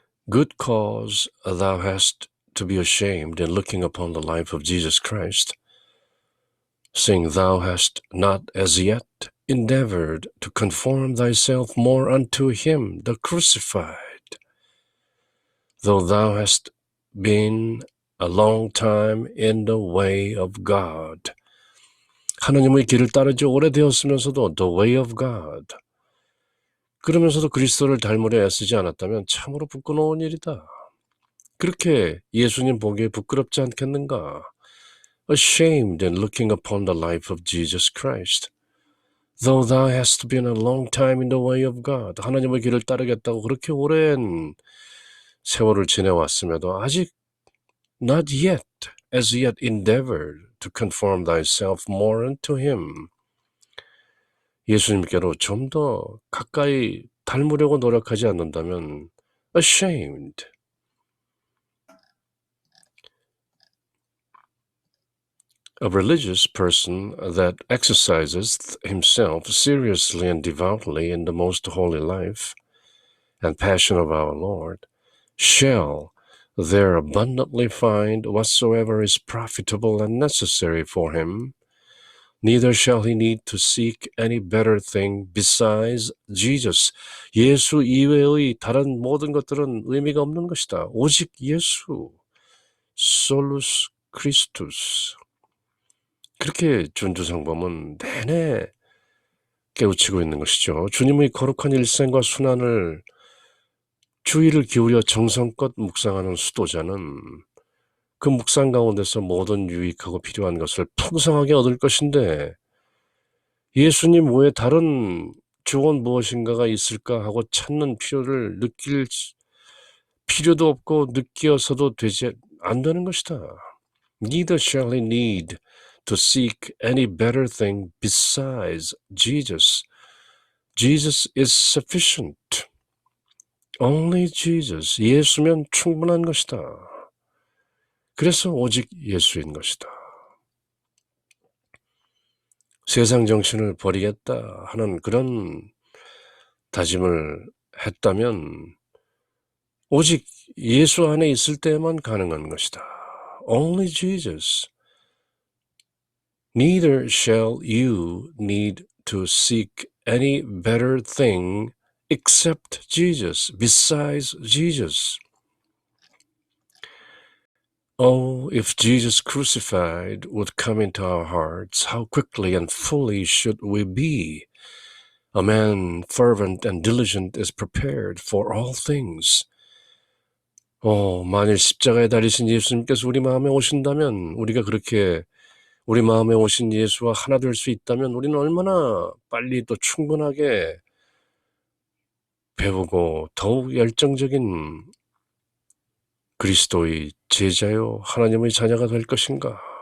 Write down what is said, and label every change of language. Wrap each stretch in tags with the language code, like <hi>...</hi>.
<en>Good cause thou hast to be ashamed in looking upon the life of Jesus Christ, seeing thou hast not as yet endeavored to conform thyself more unto him, the crucified, though thou hast been a long time in the way of God.</en> <ko>하느님의 길을 따르지 오래되었으면서도</ko> <en>the way of God.</en> <ko>그러면서도 그리스도를 닮으려 애쓰지 않았다면 참으로 부끄러운 일이다. 그렇게 예수님 보기에 부끄럽지 않겠는가?</ko> <en>Ashamed in looking upon the life of Jesus Christ. Though thou hast been a long time in the way of God.</en> <ko>하나님의 길을 따르겠다고 그렇게 오랜 세월을 지내왔음에도 아직</ko> <en>not yet, as yet endeavored to conform thyself more unto him.</en> <ko>예수님께로 좀 더 가까이 닮으려고 노력하지 않는다면 ashamed.</ko> <en>A religious person that exercises himself seriously and devoutly in the most holy life and passion of our Lord shall there abundantly find whatsoever is profitable and necessary for him, neither shall he need to seek any better thing besides Jesus.</en> <ko>예수 이외의 다른 모든 것들은 의미가 없는 것이다. 오직 예수, 솔루스 크리스투스. 그렇게 전두성범은 내내 깨우치고 있는 것이죠. 주님의 거룩한 일생과 순환을 주의를 기울여 정성껏 묵상하는 수도자는 그 묵상 가운데서 모든 유익하고 필요한 것을 풍성하게 얻을 것인데 예수님 외에 다른 조언 무엇인가가 있을까 하고 찾는 필요를 느낄 필요도 없고 느껴서도 되지 안 되는 것이다.</ko> <en>Neither shall he need to seek any better thing besides Jesus. Jesus is sufficient. Only Jesus.</en> <ko>예수면 충분한 것이다. 그래서 오직 예수인 것이다. 세상 정신을 버리겠다 하는 그런 다짐을 했다면 오직 예수 안에 있을 때만 가능한 것이다.</ko> <en>Only Jesus. Neither shall you need to seek any better thing except Jesus, besides Jesus. Oh, if Jesus crucified would come into our hearts, how quickly and fully should we be? A man fervent and diligent is prepared for all things.</en> <ko>만일 십자가에 달리신 예수님께서 우리 마음에 오신다면, 우리가 그렇게 우리 마음에 오신 예수와 하나 될 수 있다면 우리는 얼마나 빨리 또 충분하게 배우고 더욱 열정적인 그리스도의 제자요 하나님의 자녀가 될 것인가?</ko>